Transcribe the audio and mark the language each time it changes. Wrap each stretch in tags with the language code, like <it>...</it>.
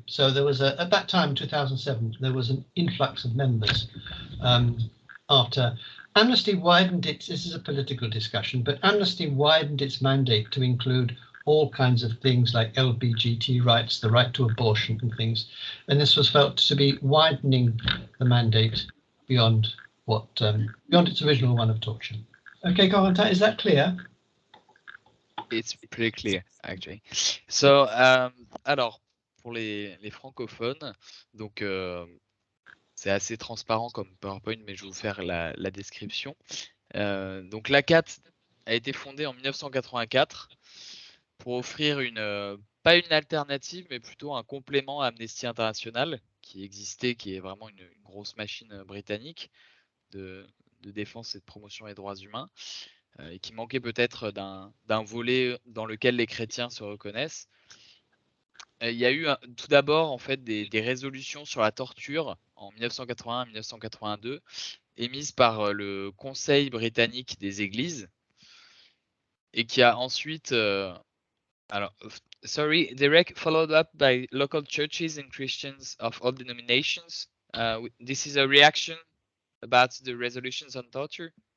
<en>So there was at that time, 2007, there was an influx of members after Amnesty widened its, this is a political discussion, but Amnesty widened its mandate to include all kinds of things like LGBT rights, the right to abortion and things. And this was felt to be widening the mandate beyond what beyond its original one of torture. Okay, Corentin, is that clear? It's pretty clear, actually.</en> <fr>So, alors, pour les francophones, donc c'est assez transparent comme PowerPoint, mais je vais vous faire la description. Donc l'ACAT a été fondée en 1984 pour offrir pas une alternative, mais plutôt un complément à Amnesty International, qui existait, qui est vraiment une grosse machine britannique de défense et de promotion des droits humains. et qui manquait peut-être d'un volet dans lequel les chrétiens se reconnaissent. Il y a eu tout d'abord en fait des résolutions sur la torture en 1981 1982 émises par le Conseil britannique des Églises et qui a ensuite alors,</fr> <en>sorry, Derek, followed up by local churches and Christians of all denominations. This is a reaction about the resolutions on torture.</en>